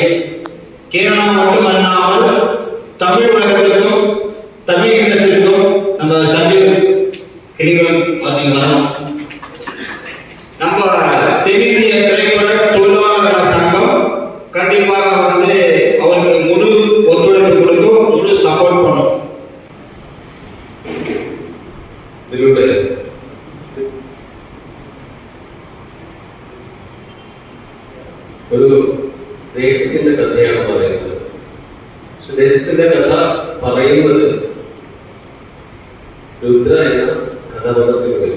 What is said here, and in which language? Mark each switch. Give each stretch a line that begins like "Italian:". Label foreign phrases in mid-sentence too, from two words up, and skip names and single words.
Tamil: கேரளா மட்டுமல்லாமல் தமிழ் உலகத்துக்கும் தமிழ் இண்டஸ்ட்ரிக்கும் நம்ம சஞ்சீவ் கிளிவன் வரணும். நம்ம தென்னிந்திய திரைப்பட தொழிலாளர் சங்கம் கண்டிப்பாக வந்து அவருக்கு முழு ஒத்துழைப்பு கொடுக்கும், முழு சப்போர்ட் பண்ணும்.
Malayalam: ഇതിലൂടെ ഒരു ദേശത്തിന്റെ കഥയാണ് പറയുന്നത്. പക്ഷെ ദേശത്തിന്റെ കഥ പറയുന്നത് രുദ്ര എന്ന കഥാപാത്രത്തിന് വരും.